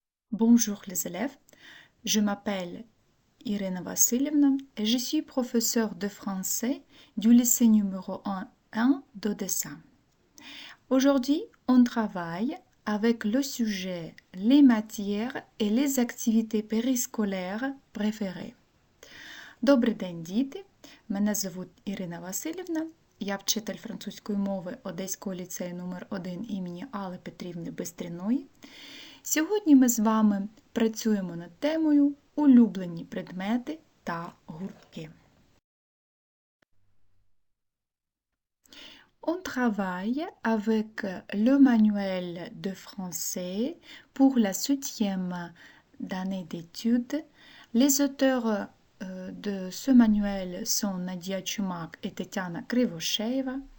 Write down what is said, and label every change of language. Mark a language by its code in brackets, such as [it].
[fr] Bonjour les élèves, je m'appelle Irina Vassilievna et je suis professeure de français du lycée numéro 1 d'Odessa. Aujourd'hui, on travaille avec le sujet les matières et les activités périscolaires préférées. [uk] Добрий день, діти! Мене звуть Ірина Васильівна. Я вчитель французької мови Одеського ліцею номер 1 імені Алли Петрівни Бистріної. Сьогодні ми з вами працюємо над темою улюблені предмети та гуртки. [fr] On travaille avec le manuel de français pour la 7e année d'études. Les auteurs de ce manuel sont Nadia Chumak et Tetiana Krivosheeva.